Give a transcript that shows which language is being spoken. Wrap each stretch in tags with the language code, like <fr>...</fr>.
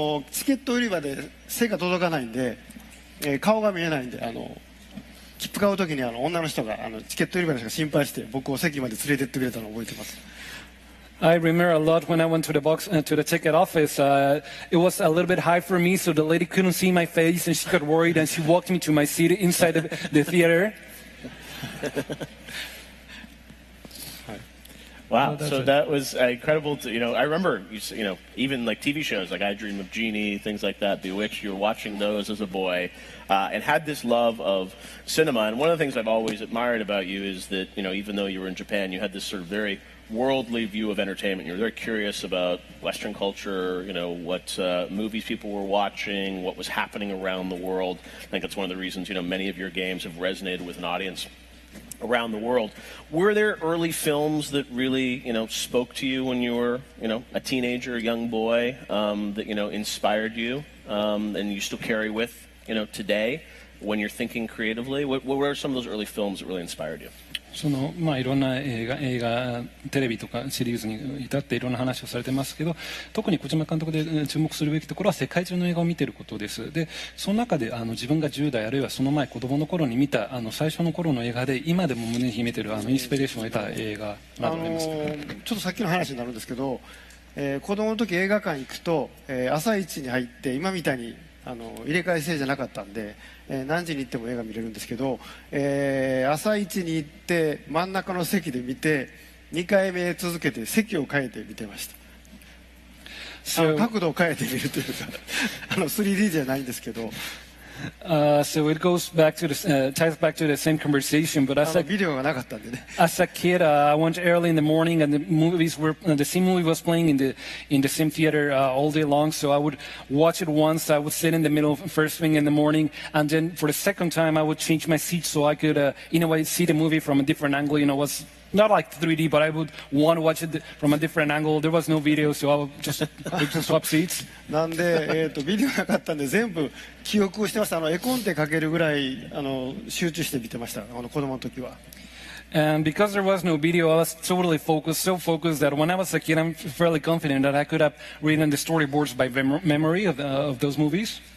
<ja>チケット売り場で背が届かないんで、顔が見えないんで、切符買うときに女の人がチケット売り場の人が心配して僕を席まで連れてってくれたのを覚えてます。</ja> <en>I remember a lot when I went to the ticket office. It was a little bit high for me, so the lady couldn't see my face, and she got worried, and she walked me to my seat inside the theater. Wow, so that was incredible. I remember, even like TV shows, like I Dream of Jeannie, things like that, Bewitched. You were watching those as a boy, and had this love of cinema. And one of the things I've always admired about you is that, even though you were in Japan, you had this sort of very worldly view of entertainment. You're very curious about Western culture, what movies people were watching, what was happening around the world. I think that's one of the reasons, many of your games have resonated with an audience around the world. Were there early films that really, spoke to you when you were, a teenager, a young boy, that, inspired you, and you still carry with, today when you're thinking creatively? What were some of those early films that really inspired you?</en> <ja>いろんな映画、テレビとかシリーズに至っていろんな話をされてますけど、特に小島監督で注目するべきところは世界中の映画を見ていることです。で、その中で自分が10代あるいはその前子供の頃に見た最初の頃の映画で今でも胸に秘めているインスピレーションを得た映画などありますか？ちょっとさっきの話になるんですけど、子供の時映画館行くと、朝一に入って今みたいに入れ替え制じゃなかったんで、何時に行っても映画見れるんですけど、朝一に行って真ん中の席で見て2回目続けて席を変えて見てました。角度を変えて見るというか3D じゃないんですけど。</ja> <en>So it goes back to the ties back to the same conversation. But as a kid, I went early in the morning, and the same movie was playing in the same theater all day long. So I would watch it once. I would sit in the middle first thing in the morning, and then for the second time, I would change my seat so I could, in a way, see the movie from a different angle. It was not like 3D, but I would want to watch it from a different angle. There was no video, so I would just swap seats.</en> <ja>なんで、ビデオなかったんで全部記憶をしてました。絵コンテかけるぐらい集中して見てました。子供の時は。</ja> <en>And because there was no video, I was totally focused, so focused that when I was a kid, I'm fairly confident that I could have written the storyboards by memory of those movies.</en>